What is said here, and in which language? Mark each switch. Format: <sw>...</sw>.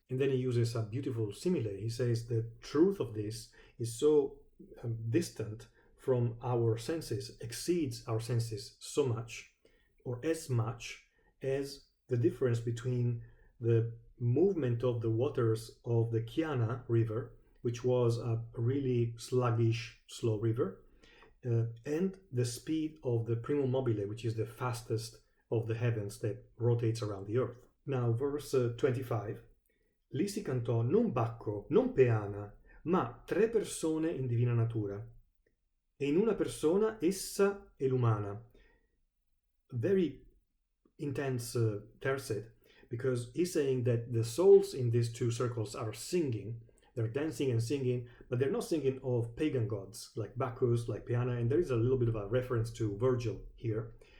<en>And then he uses a beautiful simile. He says the truth of this is so distant from our senses, exceeds our senses so much, or as much as the difference between the movement of the waters of the Chiana River, which was a really sluggish, slow river, and the speed of the Primum Mobile, which is the fastest of the heavens that rotates around the earth. Now, verse 25.</en> <it>Lì si cantò non Bacco, non Peana, ma 3 persone in divina natura. E in una persona essa è l'umana.</it> <en>Very intense tercet, because he's saying that the souls in these two circles are singing. They're dancing and singing, but they're not singing of pagan gods like Bacchus, like Peana, and there is a little bit of a reference to Virgil here.</en>